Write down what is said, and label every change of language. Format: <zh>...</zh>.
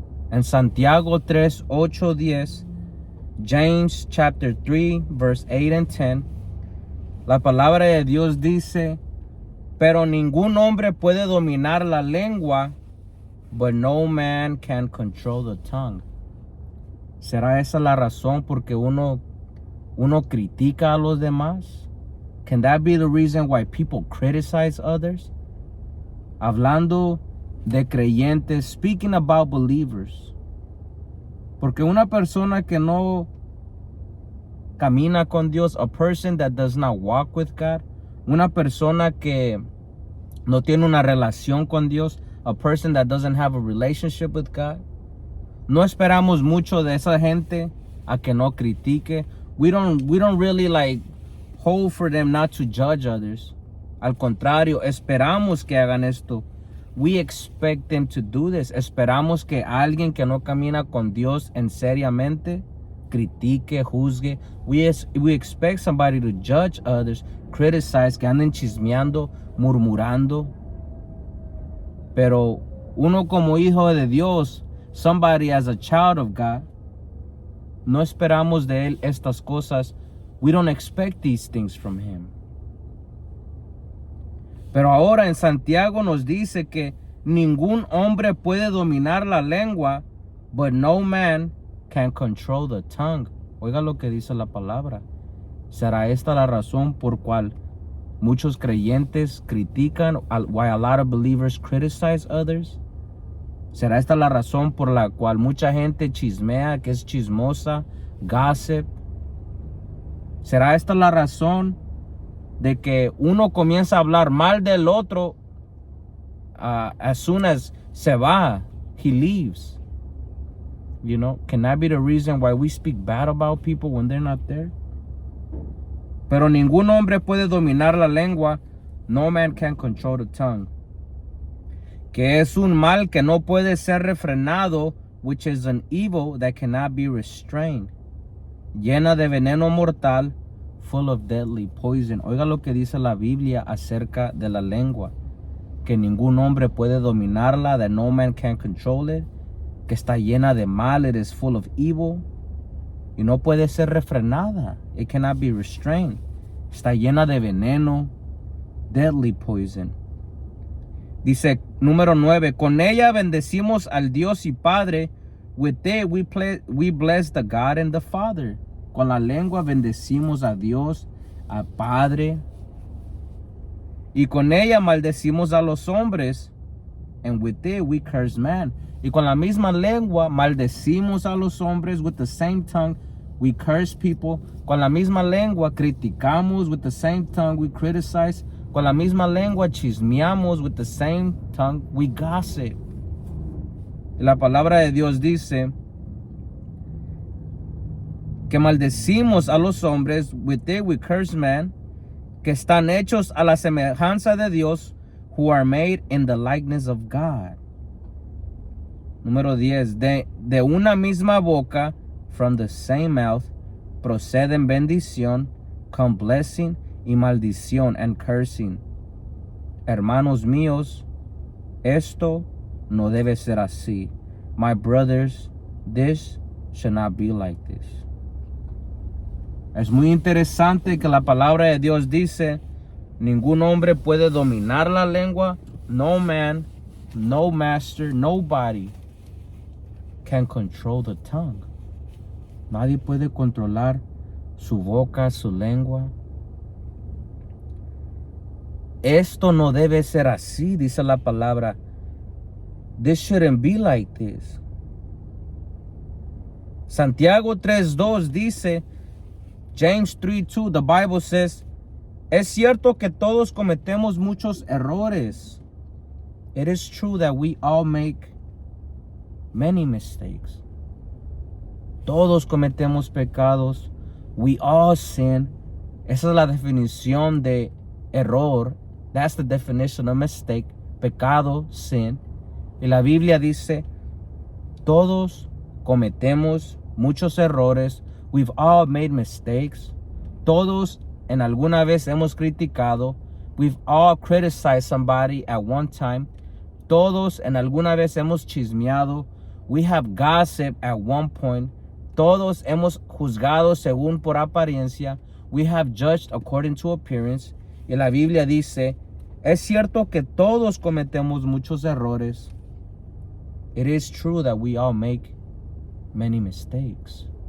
<es>En Santiago 3, 8, 10,</es> <en>James chapter 3, verse 8 and 10,</en> <es>la palabra de Dios dice, pero ningún hombre puede dominar la lengua,</es> <en>but no man can control the tongue.</en> <es>¿Será esa la razón porque uno critica a los demás?</es> <en>Can that be the reason why people criticize others?</en> <es>Hablando de creyentes,</es> <en>speaking about believers.</en> <es>Porque una persona que no camina con Dios,</es> <en>a person that does not walk with God,</en> <es>una persona que no tiene una relación con Dios,</es> <en>a person that doesn't have a relationship with God,</en> <es>no esperamos mucho de esa gente a que no critique.</es> <en>We don't really like hold for them not to judge others.</en> <es>Al contrario, esperamos que hagan esto.</es> <en>We expect them to do this.</en> <es>Esperamos que alguien que no camina con Dios en seriamente critique, juzgue.</es> <en>We expect somebody to judge others, criticize,</en> <es>que anden chismeando, murmurando. Pero uno como hijo de Dios,</es> <en>somebody as a child of God,</en> <es>no esperamos de él estas cosas.</es> <en>We don't expect these things from him.</en> <es>Pero ahora en Santiago nos dice que ningún hombre puede dominar la lengua,</es> <en>but no man can control the tongue.</en> <es>Oiga lo que dice la palabra. ¿Será esta la razón por cual muchos creyentes critican,</es> <en>why a lot of believers criticize others?</en> <es>¿Será esta la razón por la cual mucha gente chismea, que es chismosa, gossip? ¿Será esta la razón de que uno comienza a hablar mal del otro</es> <en>as soon as</en> <es>se va,</es> <en>he leaves? You know, can that be the reason why we speak bad about people when they're not there?</en> <es>Pero ningún hombre puede dominar la lengua.</es> <en>No man can control the tongue.</en> <es>Que es un mal que no puede ser refrenado,</es> <en>which is an evil that cannot be restrained.</en> <es>Llena de veneno mortal,</es> <en>full of deadly poison.</en> <es>Oiga lo que dice la Biblia acerca de la lengua. Que ningún hombre puede dominarla,</es> <en>that no man can control it.</en> <es>Que está llena de mal,</es> <en>it is full of evil.</en> <es>Y no puede ser refrenada.</es> <en>It cannot be restrained.</en> <es>Está llena de veneno,</es> <en>deadly poison.</en> <es>Dice, número 9, con ella bendecimos al Dios y Padre.</es> <en>With it we bless the God and the Father.</en> <es>Con la lengua bendecimos a Dios, al Padre. Y con ella maldecimos a los hombres.</es> <en>And with it we curse man.</en> <es>Y con la misma lengua maldecimos a los hombres.</es> <en>With the same tongue we curse people.</en> <es>Con la misma lengua criticamos.</es> <en>With the same tongue we criticize.</en> <es>Con la misma lengua chismeamos.</es> <en>With the same tongue we gossip.</en> <es>Y la palabra de Dios dice que maldecimos a los hombres.</es> <en>With it we curse man.</en> <es>Que están hechos a la semejanza de Dios.</es> <en>Who are made in the likeness of God.</en> <es>Número 10. De una misma boca,</es> <en>from the same mouth,</en> <es>proceden bendición, con</es> <en>blessing</en> <es>y maldición,</es> <en>and cursing.</en> <es>Hermanos míos, esto no debe ser así.</es> <en>My brothers, this should not be like this.</en> <es>Es muy interesante que la palabra de Dios dice, ningún hombre puede dominar la lengua.</es> <en>No man, no master, nobody can control the tongue.</en> <es>Nadie puede controlar su boca, su lengua. Esto no debe ser así, dice la palabra.</es> <en>This shouldn't be like this.</en> <es>Santiago 3:2 dice,</es> <en>James 3:2, the Bible says,</en> <es>es cierto que todos cometemos muchos errores.</es> <en>It is true that we all make many mistakes.</en> <es>Todos cometemos pecados.</es> <en>We all sin.</en> <es>Esa es la definición de error.</es> <en>That's the definition of mistake.</en> <es>Pecado,</es> <en>sin.</en> <es>Y la Biblia dice, todos cometemos muchos errores.</es> <en>We've all made mistakes.</en> <es>Todos en alguna vez hemos criticado.</es> <en>We've all criticized somebody at one time.</en> <es>Todos en alguna vez hemos chismeado.</es> <en>We have gossip at one point.</en> <es>Todos hemos juzgado según por apariencia.</es> <en>We have judged according to appearance.</en> <es>Y la Biblia dice, es cierto que todos cometemos muchos errores.</es> <en>It is true that we all make many mistakes.</en>